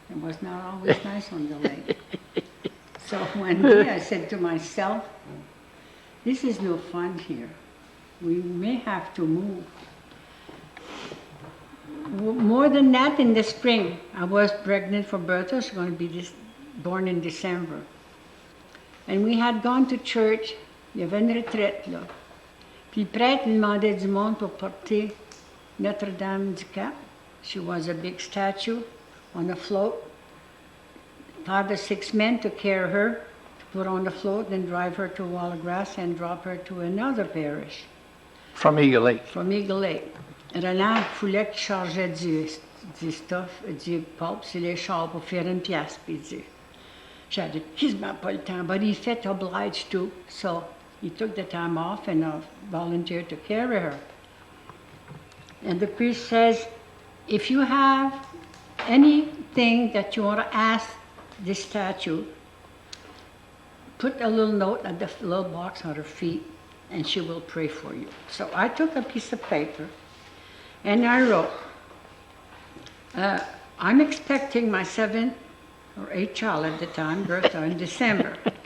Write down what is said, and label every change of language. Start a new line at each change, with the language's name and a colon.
English: It was not always nice on the lake. So one day I said to myself, this is no fun here. We may have to move. More than that, in the spring, I was pregnant for Bertha. She was going to be born in December. And we had gone to church.
French: Il y avait une retraite, là. Puis le prêtre demandait du monde pour porter Notre-Dame du Cap.
English: She was a big statue on a float. 5 or 6 men to carry her, to put on the float, then drive her to Wallagrass and drop her to another parish. From Eagle Lake. From Eagle Lake.
French: Roland voulait qu'il chargeait du stuff, du pulp sur les chars pour faire une pièce, puis il dit, j'avais quasiment pas le temps,
English: but he felt obliged to, so he took the time off and volunteered to carry her. And the priest says, if you have anything that you want to ask this statue, put a little note at the little box on her feet, and she will pray for you. So I took a piece of paper, and I wrote, I'm expecting my 7th or 8th child at the time, Bertha, in December.